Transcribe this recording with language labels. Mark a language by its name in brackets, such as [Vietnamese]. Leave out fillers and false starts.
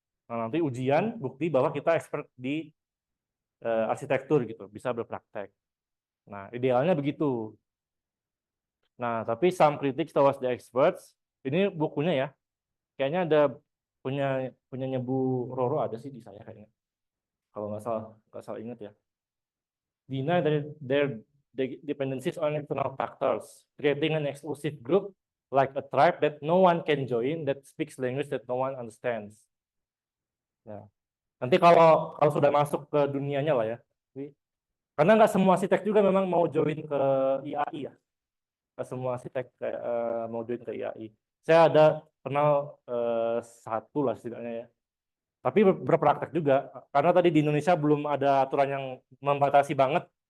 [Indonesian] Nah, nanti ujian bukti bahwa kita expert di arsitektur gitu, bisa berpraktek. Nah, idealnya begitu. Nah, tapi [English] some critics towards the experts, [Indonesian] ini bukunya ya, kayaknya ada punya Bu Roro ada sih di saya kayaknya. Kalau nggak salah ingat ya. [English] Deny their dependencies on external factors, creating an exclusive group like a tribe that no one can join, that speaks language that no one understands. [Indonesian] Ya. Nanti kalau sudah masuk ke dunianya lah ya, karena nggak semua arsitek juga memang mau join ke IAI ya. Nggak semua arsitek mau join ke IAI. Saya ada kenal satu lah setidaknya ya. Tapi berpraktek juga, karena tadi di Indonesia belum ada aturan yang membatasi banget.